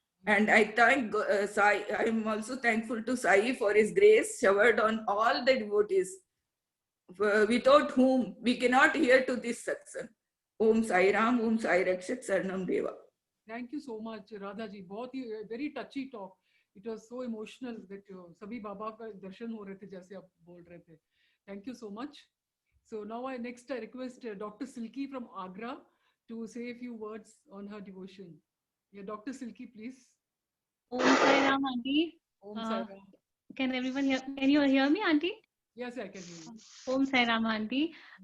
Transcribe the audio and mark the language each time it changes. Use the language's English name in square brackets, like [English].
[English] And I thank Sai. I am also thankful to Sai for his grace showered on all the devotees. without whom we cannot hear to this satsang. Om Sai Ram, Om Sai Rakshat, Sarnam Deva. Thank you so much, Radha ji. [Hindi] बहुत ही [English] very touchy talk. It was so emotional that [Hindi] सभी बाबा का दर्शन हो रहे थे जैसे आप बोल रहे थे. [English] Thank you so much. So now I request Dr. Silky from Agra to say a few words on her devotion. Yeah, Dr. Silky, please. Om Sai Ram, Auntie. Om Sai Ram. Can everyone hear? Can you hear me, Auntie? Yes, I can hear you. Om Sai Ram, Auntie.